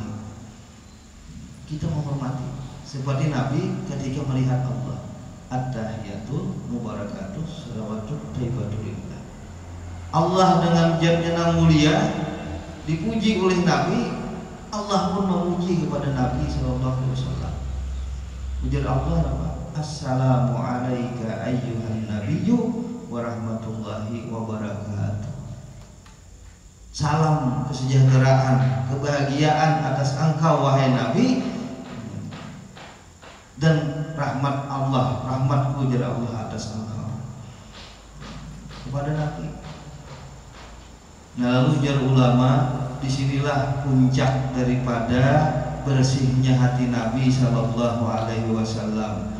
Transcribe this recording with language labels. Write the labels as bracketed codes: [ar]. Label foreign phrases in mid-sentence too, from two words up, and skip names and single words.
[id] Kita menghormati. Seperti Nabi ketika melihat Allah, [ar] التحيات المباركات الصلوات الطيبات لله. [id] Allah dengan zat-Nya yang mulia dipuji oleh Nabi, Allah pun memuji kepada Nabi [ar] صلى الله عليه وسلم. [bjn] Ujar Allah apa? [ar] السلام عليك أيها النبي ورحمة الله وبركاته. [id] Salam kesejahteraan, kebahagiaan atas engkau wahai Nabi, dan rahmat Allah, rahmatku dari Allah atas engkau. Kepada Nabi. Nah, lalu ujar ulama, disinilah puncak daripada bersihnya hati Nabi [ar] صلى الله عليه وسلم.